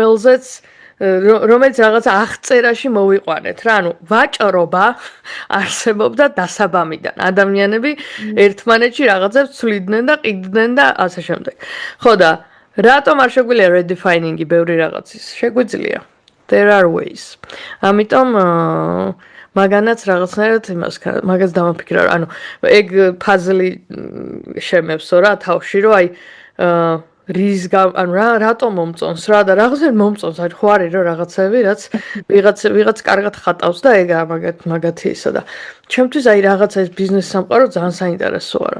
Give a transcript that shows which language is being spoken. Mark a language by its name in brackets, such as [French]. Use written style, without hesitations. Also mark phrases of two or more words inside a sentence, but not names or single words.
[Georgian] რომელიც რაღაცა აღწერაში მოვიყვანეთ რა ანუ ვაჭრობა არსებობდა დასაბამიდან ადამიანები ერთმანეთში რაღაცებს ცვლიდნენ და ყიდნენ და ასე შემდეგ ხო და რატომ არ შეგვიძლია redefining-ი ბევრი რაღაცის? შეგვიძლია. [English] There are ways. [Georgian] ამიტომ მაგანაც რაღაცნაირად მაგას დამაფიქრა, ანუ ეგ puzzle-ი შემევსო რა თავში, რომ აი ანუ რატომ მომწონს რა და რაღაცნაირად მომწონს, აი ხო არის რომ რაღაცები, რაც ვიღაც კარგად ხატავს და ეგ მაგათი ისა და ჩემთვის აი რაღაცა ეს ბიზნეს სამყარო ძალიან საინტერესოა რა.